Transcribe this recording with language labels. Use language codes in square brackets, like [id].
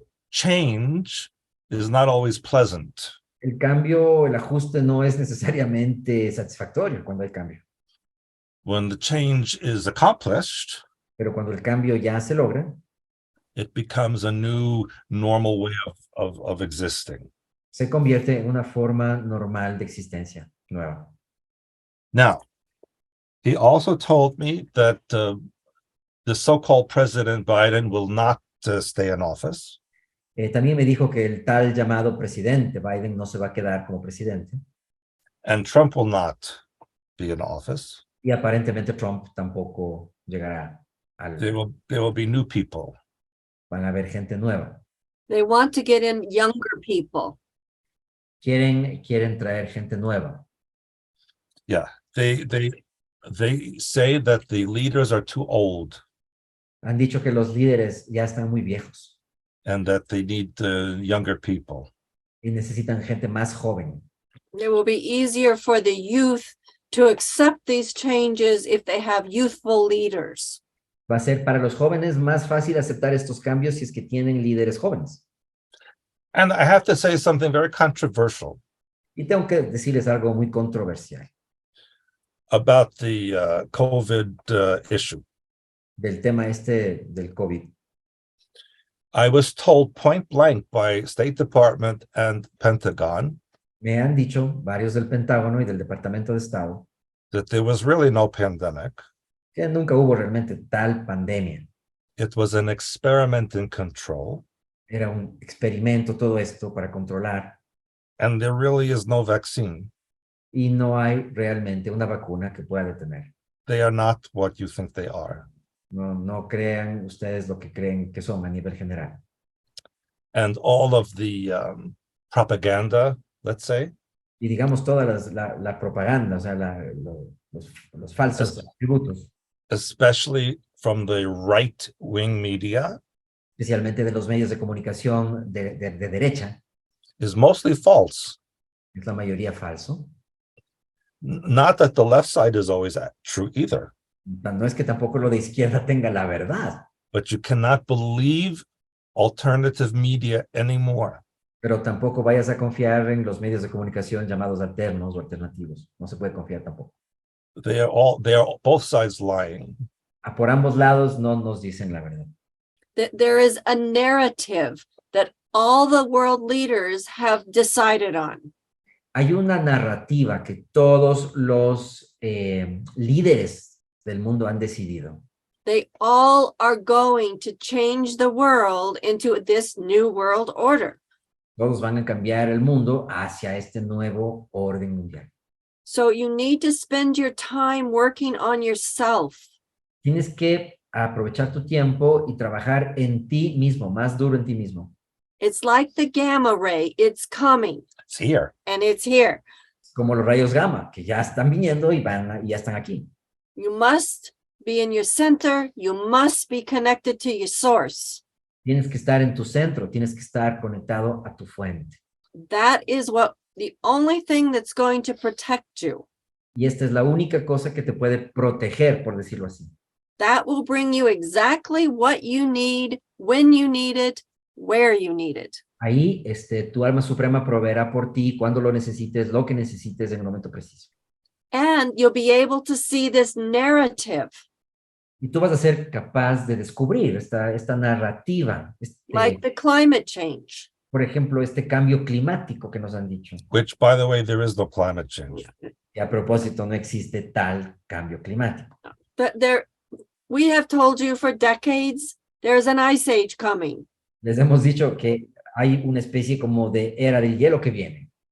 [en] Change is not always pleasant. [es] El cambio, el ajuste no es necesariamente satisfactorio cuando hay cambio. [en] When the change is accomplished, [es] Pero cuando el cambio ya se logra, [en] it becomes a new normal way of existing. [es] se convierte en una forma normal de existencia nueva. [en] Now, he also told me that the so-called President Biden will not stay in office. [es] También me dijo que el tal llamado presidente Biden no se va a quedar como presidente. [en] And Trump will not be in office. [es] Y aparentemente Trump tampoco llegará al... [en] There will be new people. [es] Van a haber gente nueva. [en] They want to get in younger people. [es] Quieren traer gente nueva. [en] Yeah, they say that the leaders are too old [es] Han dicho que los líderes ya están muy viejos [en] and that they need younger people. [es] y necesitan gente más joven. [en] It will be easier for the youth to accept these changes if they have youthful leaders. [es] Va a ser para los jóvenes más fácil aceptar estos cambios si es que tienen líderes jóvenes. [en] And I have to say something very controversial [es] Y tengo que decirles algo muy controversial [en] about the COVID issue. [es] del tema este del COVID. [en] I was told point blank by State Department and Pentagon [es] Me han dicho varios del Pentágono y del Departamento de Estado [en] that there was really no pandemic. [es] que nunca hubo realmente tal pandemia. [en] It was an experiment in control, [es] Era un experimento todo esto para controlar [en] and there really is no vaccine. [es] y no hay realmente una vacuna que pueda detener. [en] They are not what you think they are. [es] No crean ustedes lo que creen que son a nivel general. [en] And all of the propaganda, let's say, [es] Y digamos toda la propaganda, o sea, los falsos atributos, [en] especially from the right-wing media, [es] especialmente de los medios de comunicación de derecha, [en] is mostly false. [es] es la mayoría falso. [en] Not that the left side is always true either, [es] No es que tampoco lo de izquierda tenga la verdad, [en] but you cannot believe alternative media anymore. [es] pero tampoco vayas a confiar en los medios de comunicación llamados alternos o alternativos. No se puede confiar tampoco. [en] They are both sides lying. [es] Por ambos lados no nos dicen la verdad. [en] There is a narrative that all the world leaders have decided on. [es] Hay una narrativa que todos los líderes del mundo han decidido. [en] They all are going to change the world into this new world order. [es] Todos van a cambiar el mundo hacia este nuevo orden mundial. [en] So you need to spend your time working on yourself. [es] Tienes que aprovechar tu tiempo y trabajar en ti mismo, más duro en ti mismo. [en] It's like the gamma ray. It's coming It's here. and it's here. [es] Como los rayos gamma, que ya están viniendo y ya están aquí. [en] You must be in your center. You must be connected to your source. [es] Tienes que estar en tu centro, tienes que estar conectado a tu fuente. [en] That is the only thing that's going to protect you. [es] Y esta es la única cosa que te puede proteger, por decirlo así. [en] That will bring you exactly what you need, when you need it, where you need it. [es] Ahí tu alma suprema proveerá por ti cuando lo necesites en el momento preciso. [en] And you'll be able to see this narrative, [es] Y tú vas a ser capaz de descubrir esta narrativa, [en] like the climate change. [es] por ejemplo, este cambio climático que nos han dicho. [en] Which, by the way, there is no climate change. [es] Y a propósito, no existe tal cambio climático. [en] We have told you for decades, there's an ice age coming. [es] Les hemos dicho que hay una especie como de era del hielo que viene.